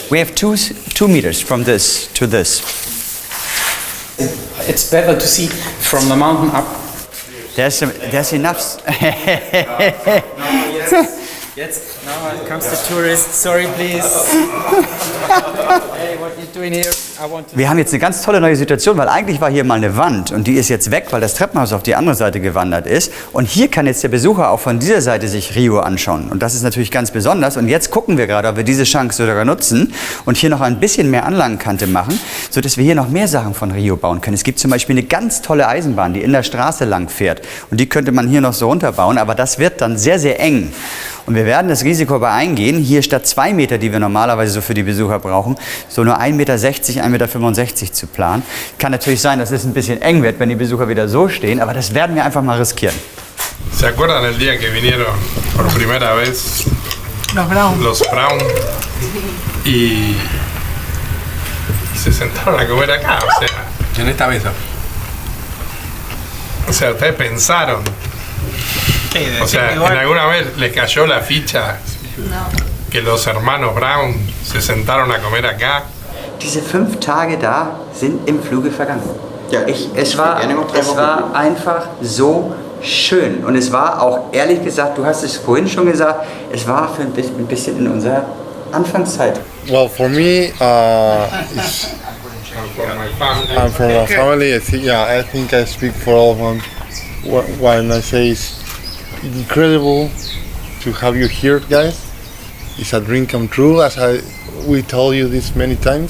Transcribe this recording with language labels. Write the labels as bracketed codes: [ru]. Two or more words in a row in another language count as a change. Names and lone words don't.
[en] We have 2 meters from this to this. It's better to see from the mountain up. There's enough. Jetzt, now comes the tourist. Sorry, please. Hey, what are you doing here? [de] Wir haben jetzt eine ganz tolle neue Situation, weil eigentlich war hier mal eine Wand und die ist jetzt weg, weil das Treppenhaus auf die andere Seite gewandert ist. Und hier kann jetzt der Besucher auch von dieser Seite sich Rio anschauen. Und das ist natürlich ganz besonders. Und jetzt gucken wir gerade, ob wir diese Chance sogar nutzen und hier noch ein bisschen mehr Anlagenkante machen, sodass wir hier noch mehr Sachen von Rio bauen können. Es gibt zum Beispiel eine ganz tolle Eisenbahn, die in der Straße lang fährt. Und die könnte man hier noch so runterbauen, aber das wird dann sehr, sehr eng. Und wir werden das Risiko aber eingehen, hier statt 2 Meter, die wir normalerweise so für die Besucher brauchen, so nur 1,60 Meter, 1,65 Meter zu planen. Kann natürlich sein, dass es ein bisschen eng wird, wenn die Besucher wieder so stehen, aber das werden wir einfach mal riskieren. [es] ¿Se acuerdan el día que vinieron por primera vez los Brown y se sentaron a comer acá? O sea, en esta mesa. O sea, ustedes pensaron. O sea, ¿en alguna vez les cayó la ficha que los hermanos Brown se sentaron a comer acá? [de] Diese 5 Tage da sind im Fluge vergangen. Ja, es war einfach so schön. Und es war auch, ehrlich gesagt, du hast es vorhin schon gesagt, es war für ein bisschen in unserer Anfangszeit. [en] Well, for me, it's, I'm from my family. I think I speak for all of them when I say it's incredible to have you here, guys. It's a dream come true, as we told you this many times.